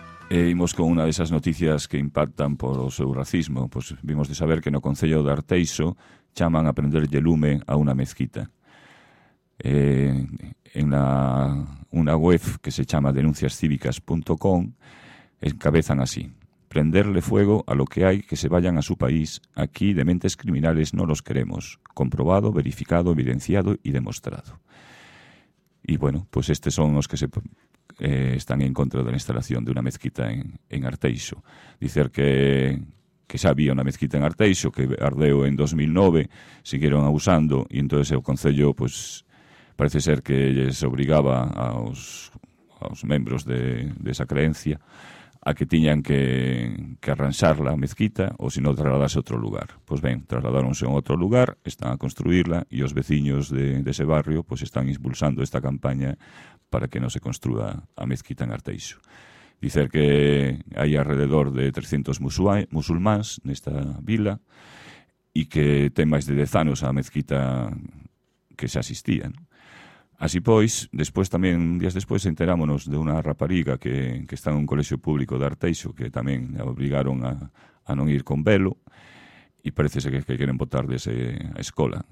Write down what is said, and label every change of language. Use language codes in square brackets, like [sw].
[gl] E imos con unha desas noticias que impactan polo seu racismo. Pois vimos de saber que no Concello de Arteixo chaman a prenderlle lume a unha mezquita. En unha web que se chama denunciascívicas.com encabezan así: [es] prenderle fuego a lo que hay, que se vayan a su país, aquí dementes criminales no los queremos, comprobado, verificado, evidenciado y demostrado. Y bueno, pues estes son los que se están en contra de la instalación de una mezquita en Arteixo. [gl] Dicer que xa había unha mezquita en Arteixo, que ardeu en 2009, [es] siguieron abusando, [gl] e entonces o concello, pues, parece ser que les obrigaba aos membros de esa creencia a que tiñan que arranxar la mezquita, ou sino trasladarse a outro lugar. Pues ben, trasladáronse a outro lugar, están a construirla, e os veciños de ese barrio, pues, están impulsando esta campaña para que non se construa a mezquita en Arteixo. Dicer que hai alrededor de 300 musulmáns nesta vila e que ten máis de 10 anos a mezquita que se asistía. Así pois, despois tamén, días despois, enterámonos de unha rapariga que está nun colexio público de Arteixo, que tamén a obrigaron a non ir con velo, e parece que queren botar dese a escola.